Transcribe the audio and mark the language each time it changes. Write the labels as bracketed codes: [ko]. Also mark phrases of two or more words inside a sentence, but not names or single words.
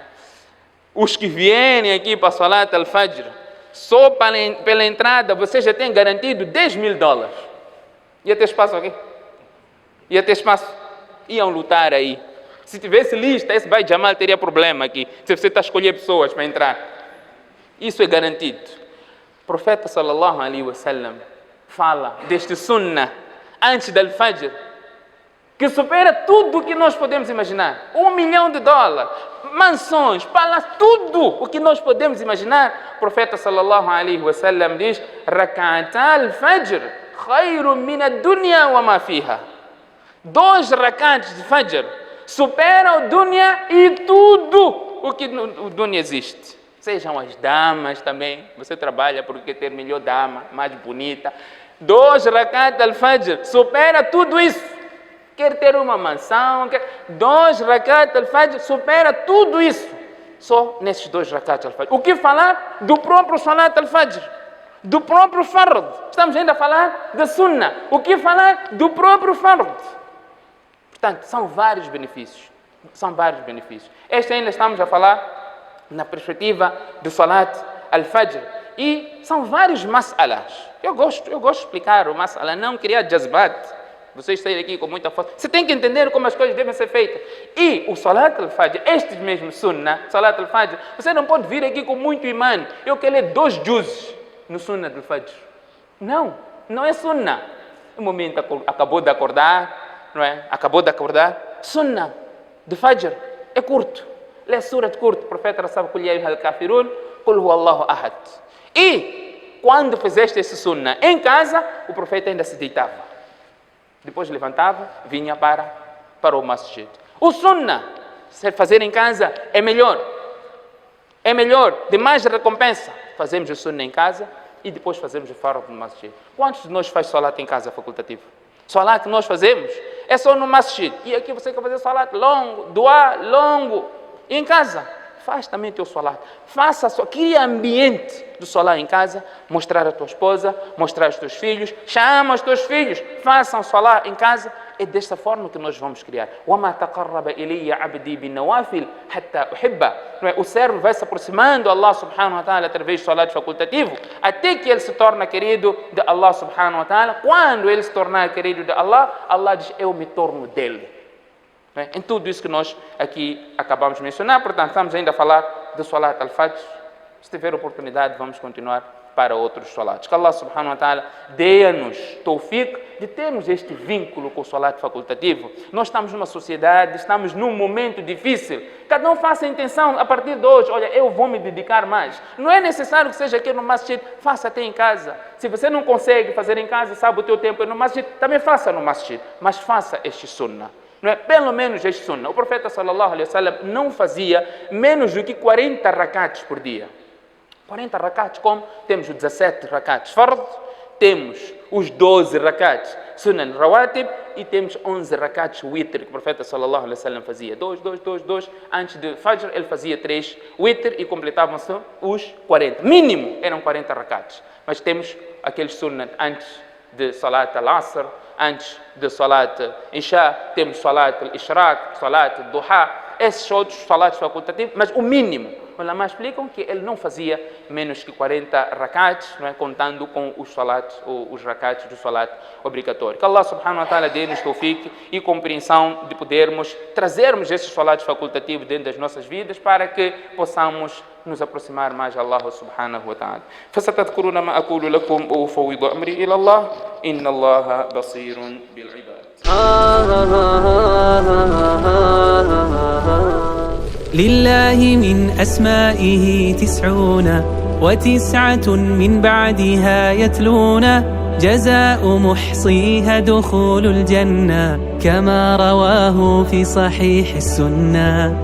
[pt] Os que vierem aqui para [ar] صلاة الفجر, [pt] só pela entrada você já tem garantido $10.000. Ia ter espaço aqui? Ia ter espaço? Iam lutar aí. Se tivesse lista, esse Bai Jamal teria problema aqui, se você está a escolher pessoas para entrar. Isso é garantido. O profeta [ar] صلى الله عليه وسلم [pt] fala deste sunnah antes do Al-Fajr, que supera tudo o que nós podemos imaginar. $1 milhão, mansões, palácios, tudo o que nós podemos imaginar. O profeta [ar] صلى الله عليه وسلم diz: ركعتا الفجر خير من الدنيا وما فيها. [pt] 2 rak'ats de Fajr supera o dunya e tudo o que o dunya existe. Sejam as damas também. Você trabalha porque quer ter melhor dama, mais bonita. 2 [ar] ركعات الفجر [pt] supera tudo isso. Quer ter uma mansão, 2 [ar] ركعات الفجر [pt] supera tudo isso. Só nesses 2 [ar] ركعات الفجر. [pt] O que falar do próprio [ar] صلاة الفجر? [pt] Do próprio Fard. Estamos ainda a falar da Sunnah. O que falar do próprio Fard? Portanto, são vários benefícios. São vários benefícios. Este ainda estamos a falar na perspectiva do [ar] صلاة الفجر. [pt] E são vários mas'alas. Eu gosto de explicar o mas'ala, não criar jazbat. Vocês saírem aqui com muita força. Você tem que entender como as coisas devem ser feitas. E o [ar] صلاة الفجر, [pt] estes mesmos Sunnah, [ar] صلاة الفجر, [pt] você não pode vir aqui com muito imã. Eu quero ler 2 juzes no [ar] سنة الفجر. [pt] Não é Sunnah. O momento acabou de acordar, não é? Acabou de acordar. Sunnah do Fajr é curto. Lê surat curto. O profeta sabe que ele al-Kafirun, [ar] قل هو الله أحد. [pt] E quando fizeste esse Sunnah em casa, o profeta ainda se deitava. Depois levantava, vinha para o masjid. O sunnah, se fazer em casa, é melhor. É melhor, de mais recompensa. Fazemos o sunnah em casa e depois fazemos o fard no masjid. Quantos de nós faz salat em casa facultativo? Salat que nós fazemos é só no masjid. E aqui você quer fazer salat longo, dua longo. E em casa, faz também teu salat. Cria ambiente do salat em casa, mostrar a tua esposa, mostrar os teus filhos, chama os teus filhos, façam salat em casa. É desta forma que nós vamos criar. [ar] وَمَا تَقَرَّبَ إِلَيَّ عَبْدِي بِالنَّوَافِلِ حَتَّى أُحِبَّ. [pt] O servo vai se aproximando a Allah [ar] سبحانه وتعالى [pt] através do salat facultativo, até que ele se torna querido de Allah [ar] سبحانه وتعالى. [pt] Quando ele se tornar querido de Allah, Allah diz: eu me torno dele. Em tudo isso que nós aqui acabamos de mencionar, portanto, estamos ainda a falar do [ar] صلاة الفجر. [pt] Se tiver oportunidade, vamos continuar para outros salats. Que Allah [ar] سبحانه وتعالى [pt] dê-nos tawfiq de termos este vínculo com o salat facultativo. Nós estamos numa sociedade, estamos num momento difícil. Cada um faça a intenção a partir de hoje: olha, eu vou me dedicar mais. Não é necessário que seja aqui no masjid, faça até em casa. Se você não consegue fazer em casa, sabe o teu tempo é no masjid, também faça no masjid. Mas faça este sunnah. Não é? Pelo menos este sunnah. O profeta [ar] صلى الله عليه وسلم [pt] não fazia menos do que 40 rakats por dia. 40 rakats, como? Temos os 17 rakats fard, temos os 12 rakats [ar] سنن رواتب [pt] e temos 11 rakats witr, que o profeta [ar] صلى الله عليه وسلم [pt] fazia. 2. Antes de Fajr ele fazia 3 witr e completavam-se os 40. Mínimo eram 40 rakats. Mas temos aqueles sunan antes de [ar] صلاة العصر, [pt] antes de [ar] صلاة العشاء, [pt] temos [ar] صلاة الإشراق, صلاة الضحى, [pt] esses outros salats facultativos, mas o mínimo. Os ulama explicam que ele não fazia menos que 40 rakats, não é? Contando com os salats, os rakats do salat obrigatório. Que Allah [ar] سبحانه وتعالى [pt] dê-nos tawfiq e compreensão de podermos trazermos esses salats facultativos dentro das nossas vidas para que possamos nos aproximar mais a Allah [ar] سبحانه وتعالى. فستذكرون ما أقول لكم وأفوض أمري إلى الله إن الله بصير بالعباد. لله من أسمائه 99 من بعدها يتلون جزاء محصيها دخول الجنة كما رواه في صحيح السنة.